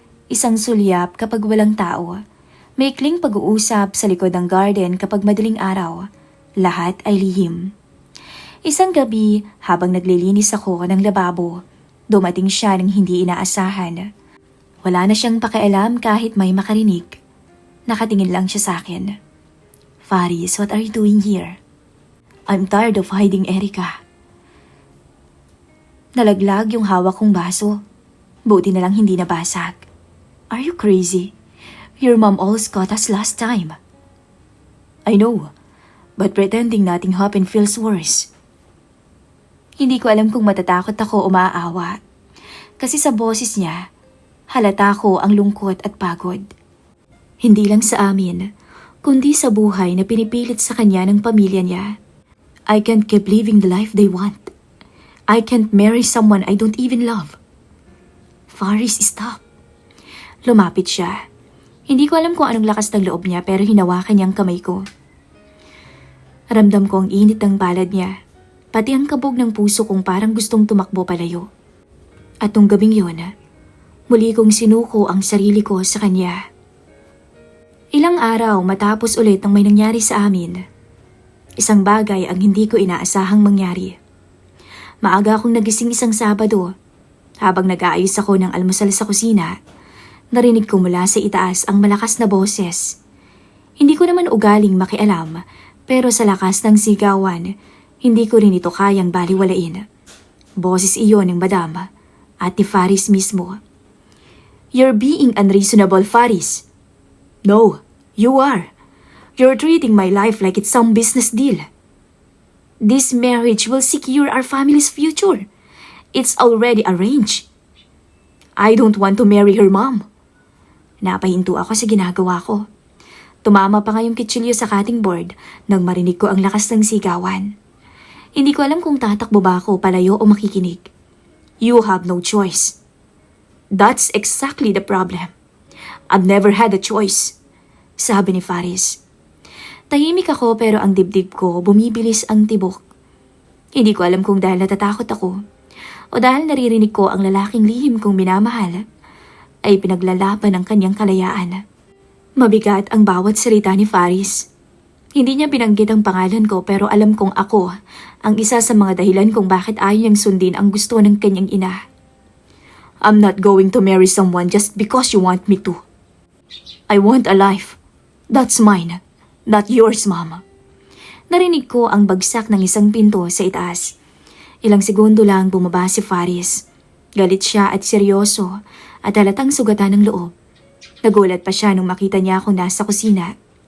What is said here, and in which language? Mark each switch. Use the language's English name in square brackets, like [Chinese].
[Filipino] Isang sulyap kapag walang tao. Maikling pag-uusap sa likod ng garden kapag madaling araw. Lahat ay lihim. Isang gabi habang naglilinis ako ng lababo, dumating siya ng hindi inaasahan. Wala na siyang pakialam kahit may makarinig. Nakatingin lang siya sa akin. [English] Faris, what are you doing here? I'm tired of hiding, Erica. [Filipino] Nalaglag yung hawak kong baso. Buti na lang hindi nabasag. [English] Are you crazy? Your mom almost caught us last time. I know, but pretending nothing happened feels worse. [Filipino] Hindi ko alam kung matatakot ako o maaawa. Kasi sa boses niya, halata ko ang lungkot at pagod. Hindi lang sa amin, kundi sa buhay na pinipilit sa kanya ng pamilya niya. [English] I can't keep living the life they want. I can't marry someone I don't even love. [Filipino] Faris, [English] stop. [Filipino] Lumapit siya. Hindi ko alam kung anong lakas ng loob niya pero hinawakan niya ang kamay ko. Ramdam ko ang init ng palad niya, pati ang kabog ng puso kong parang gustong tumakbo palayo. At nung gabing yun, muli kong sinuko ang sarili ko sa kanya. Ilang araw matapos ulit ang may nangyari sa amin. Isang bagay ang hindi ko inaasahang mangyari. Maaga akong nagising isang Sabado. Habang nag-aayos ako ng almusal sa kusina, narinig ko mula sa itaas ang malakas na boses. Hindi ko naman ugaling makialam, pero sa lakas ng sigawan, hindi ko rin ito kayang baliwalain. Boses iyon ng madam at ni Faris mismo. [English] You're being unreasonable, Faris. No, you are. You're treating my life like it's some business deal. This marriage will secure our family's future. It's already arranged. I don't want to marry her mom. [Filipino] Napahinto ako sa ginagawa ko. Tumama pa nga yung kitsilyo sa cutting board nang marinig ko ang lakas ng sigawan. Hindi ko alam kung tatakbo ba ako palayo o makikinig. [English] You have no choice. [Filipino] That's exactly the problem. I've never had a choice, sabi ni Faris. Tahimik ako pero ang dibdib ko bumibilis ang tibok. Hindi ko alam kung dahil natatakot ako o dahil naririnig ko ang lalaking lihim kong minamahal ay pinaglalaban ang kanyang kalayaan. Mabigat ang bawat salita ni Faris. Hindi niya binanggit ang pangalan ko pero alam kong ako ang isa sa mga dahilan kung bakit ayaw niyang sundin ang gusto ng kanyang ina. [English] I'm not going to marry someone just because you want me to. I want a life. That's mine. Not yours, Mama. [Filipino] Narinig ko ang bagsak ng isang pinto sa itaas. Ilang segundo lang bumaba si Faris. Galit siya at seryoso at halatang sugatan ng loob. Nagulat pa siya nung makita niya akong nasa kusina.